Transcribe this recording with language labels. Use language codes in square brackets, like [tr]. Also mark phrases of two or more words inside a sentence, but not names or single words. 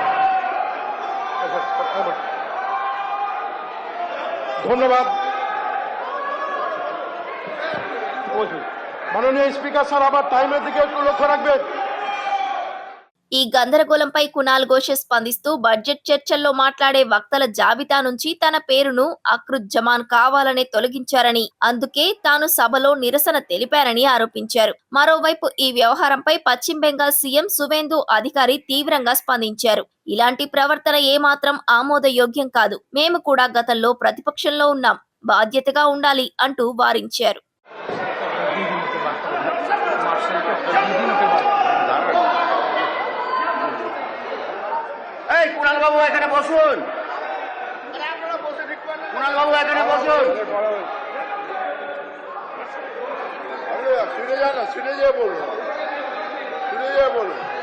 [bn] ধন্যবাদ মাননীয় [en] speaker sir, [bn] আবার টাইমের দিকে একটু লক্ষ্য রাখবেন। [te] ఈ గందరగోళంపై కునాల్ ఘోష్ స్పందిస్తూ బడ్జెట్ చర్చల్లో మాట్లాడే వక్తల జాబితా నుంచి తన పేరును అక్రుజ్జమాన్ కావాలనే తొలగించారని, అందుకే తాను సభలో నిరసన తెలిపారని ఆరోపించారు. మరోవైపు ఈ వ్యవహారంపై పశ్చిమ బెంగాల్ సీఎం సువేందు అధికారి తీవ్రంగా స్పందించారు. ఇలాంటి ప్రవర్తన ఏమాత్రం ఆమోదయోగ్యం కాదు. మేము కూడా గతంలో ప్రతిపక్షంలో ఉన్నాం, బాధ్యతగా ఉండాలి అంటూ వారించారు. [bn] কুণাল বাবু এখানে বসুন, কুণাল বাবু এখানে বসুন। শুনে যান, শুনে যেয়ে বলুন, শুনে যেয়ে বলুন।